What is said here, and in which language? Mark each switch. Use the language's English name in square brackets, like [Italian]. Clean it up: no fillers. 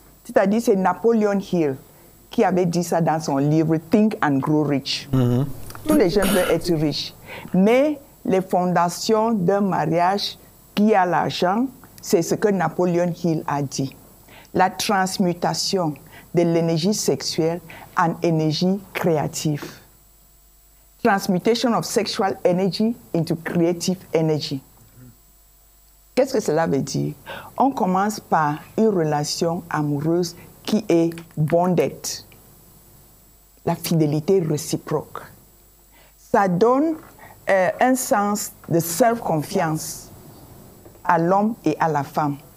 [French] C'est-à-dire c'est Napoleon Hill qui avait dit ça dans son livre Think and Grow Rich. Tous les jeunes veulent être riches. Mais les fondations d'un mariage qui a l'argent, c'est ce que Napoleon Hill a dit. La transmutation de l'énergie sexuelle en énergie créative. [English] Transmutation of sexual energy into creative energy. [French] Qu'est-ce que cela veut dire? On commence par une relation amoureuse qui est bonded. La fidélité réciproque. Ça donne un sens de self-confiance à l'homme et à la femme.